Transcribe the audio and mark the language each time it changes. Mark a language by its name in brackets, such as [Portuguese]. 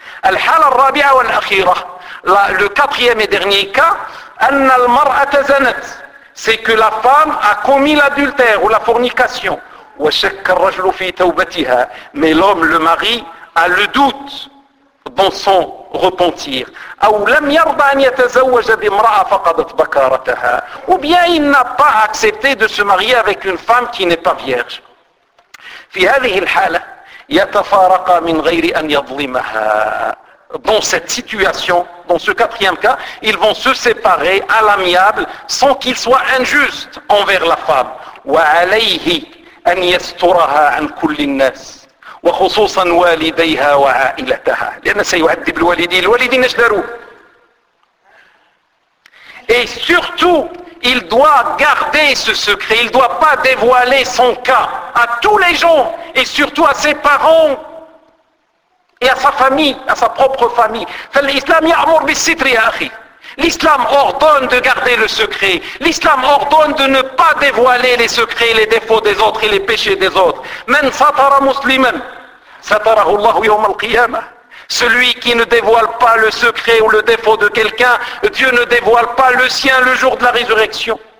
[Arabic] الحالة الرابعة والأخيرة, [French] le quatrième et dernier cas, [Arabic] أن المرأة زنت, [French] c'est que la femme a commis l'adultère ou la fornication. [Arabic] وشك الرجل في توبتها, [French] mais l'homme, le mari, a le doute dans son repentir. [Arabic] Ou لم يرضى أن يتزوج بامرأة فقدت بكارتها. [French] Ou bien il n'a pas accepté de se marier avec une femme qui n'est pas vierge. [Arabic] في هذه الحالة يتفارق من غير أن يظلمها. [French] Dans cette situation, dans ce quatrième cas, ils vont se séparer à l'amiable sans qu'il soit injuste envers la femme. [Arabic] وعليه أن يسترها عن كل الناس. وخصوصا والديها وعائلتها, لان سيعذب الوالدين الوالدين نشدروا. [French] Et surtout il doit garder ce secret, il doit pas dévoiler son cas à tous les gens et surtout à ses parents et à sa famille, à sa propre famille. [Arabic] فالإسلام يأمر بالستر يا أخي. [French] L'islam ordonne de garder le secret. L'islam ordonne de ne pas dévoiler les secrets, les défauts des autres et les péchés des autres. [Arabic] Man satara musliman satarahu Allah yawm al-qiyamah. [French] Celui qui ne dévoile pas le secret ou le défaut de quelqu'un, Dieu ne dévoile pas le sien le jour de la résurrection.